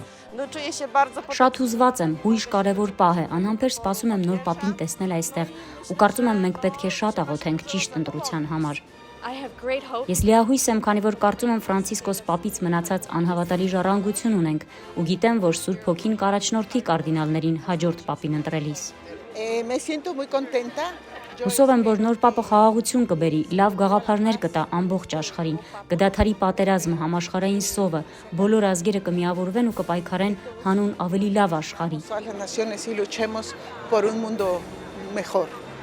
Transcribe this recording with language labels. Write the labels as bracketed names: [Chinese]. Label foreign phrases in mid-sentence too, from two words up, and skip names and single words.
[Armenian] Շատ հուզված եմ, հույժ կարևոր պահ է, անհամբեր սպասում եմ նոր պապին տեսնել այստեղ ու կարծում եմ մենք պետք է շատ աղոթենք ճիշտ ընտրության համար։ Ես լիահույս եմ, քանի որ կարծում եմ Ֆրանցիսկոս պապից մնացած անհավատալի ժառանգություն ունենք ու գիտեմ, որ Սուրբ Հոգին կառաջնորդի կարդինալներին հաջորդ պապին ընտրելիս։ [Spanish] Me siento muy contenta. [Armenian] Հուսով եմ, որ նոր պապը խաղաղություն կբերի, լավ գաղափարներ կտա ամբողջ աշխարհին, կդադարի պատերազմը, համաշխարհային սովը, բոլոր ազգերը կմիավորվեն ու կպայքարեն հանուն ավելի լավ աշխարհի։ [Spanish] Todas las naciones y luchemos por un mundo mejor.